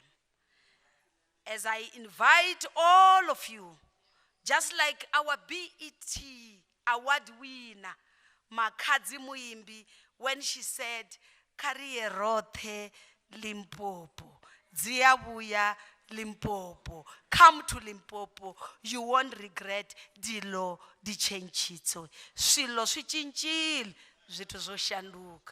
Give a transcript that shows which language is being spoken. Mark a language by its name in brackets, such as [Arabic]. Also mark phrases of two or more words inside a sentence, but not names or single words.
[English] As I invite all of you, just like our BET award winner, Makadzi Muimbi, when she said, [Venda] Kariye rothe Limpopo. Ziyabuya Limpopo. [English] Come to Limpopo. You won't regret [Northern Sotho] dilo di chenchito. [Tsonga] Swilo swi cincile, [Venda] zwithu zwo shanduka.